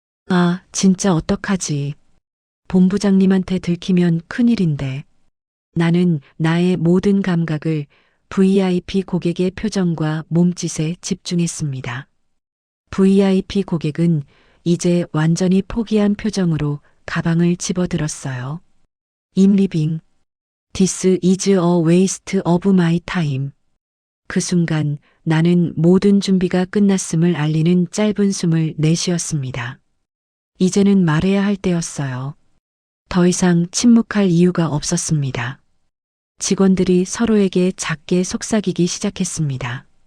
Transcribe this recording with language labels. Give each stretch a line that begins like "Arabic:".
Korean: 아, 진짜 어떡하지. 본부장님한테 들키면 큰일인데. 나는 나의 모든 감각을 VIP 고객의 표정과 몸짓에 집중했습니다. VIP 고객은 이제 완전히 포기한 표정으로 가방을 집어들었어요.
English: I'm leaving. This is a waste of my time.
Korean: 그 순간 나는 모든 준비가 끝났음을 알리는 짧은 숨을 내쉬었습니다. 이제는 말해야 할 때였어요. 더 이상 침묵할 이유가 없었습니다. 직원들이 서로에게 작게 속삭이기 시작했습니다.